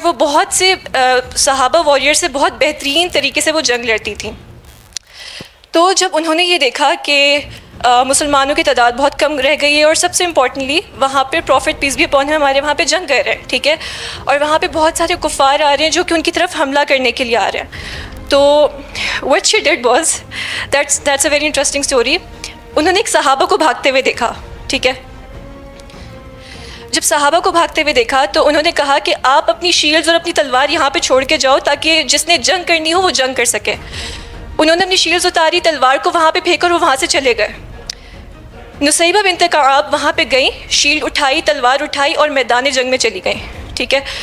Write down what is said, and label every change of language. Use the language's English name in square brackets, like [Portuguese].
[Urdu] وہ بہت سے صحابہ واریئر سے بہت بہترین طریقے سے وہ جنگ لڑتی تھیں. تو جب انہوں نے یہ دیکھا کہ مسلمانوں کی تعداد بہت کم رہ گئی ہے اور سب سے امپورٹنٹلی وہاں پہ [English] prophet peace be upon him [Urdu] ہمارے وہاں پہ جنگ کر رہے ہیں, ٹھیک ہے, اور وہاں پہ بہت سارے کفار آ رہے ہیں جو کہ ان کی طرف حملہ کرنے کے لیے آ رہے ہیں. تو [English] what she did was that's a very interesting story. [Urdu] انہوں نے ایک صحابہ کو بھاگتے ہوئے دیکھا, ٹھیک ہے. جب صحابہ کو بھاگتے ہوئے دیکھا تو انہوں نے کہا کہ آپ اپنی شیلڈز اور اپنی تلوار یہاں پہ چھوڑ کے جاؤ تاکہ جس نے جنگ کرنی ہو وہ جنگ کر سکے. انہوں نے اپنی شیلڈز اتاری, تلوار کو وہاں پہ پھینک کر وہ وہاں سے چلے گئے. نصیبہ بنت کعب وہاں پہ گئیں, شیلڈ اٹھائی, تلوار اٹھائی اور میدان جنگ میں چلی گئیں, ٹھیک ہے.